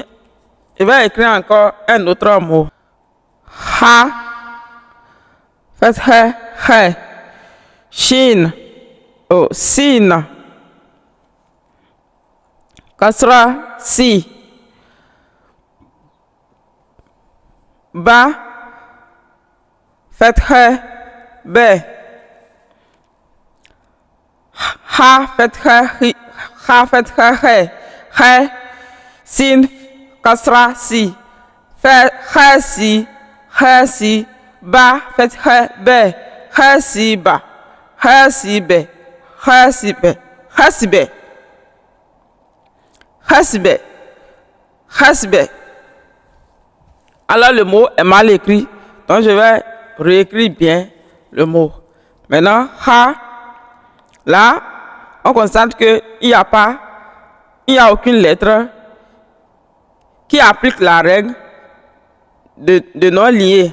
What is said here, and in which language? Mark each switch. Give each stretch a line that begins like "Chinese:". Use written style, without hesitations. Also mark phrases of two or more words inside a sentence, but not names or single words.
French: Je vais écrire encore un autre mot. Ha, faites He, Shin, Sin, Kasra, Si, Ba, faites Be. Ha, faites He, Sin, Kasra, Si, Si, Ba, faites Be, Si, Ba, Si, Be, Si, Be, Si, Be, Si, Be, Si, Be. Alors le mot est mal écrit, donc je vais réécrire bien le mot. Maintenant, Ha, là, on constate qu'il n'y a aucune lettre qui applique la règle de non lié.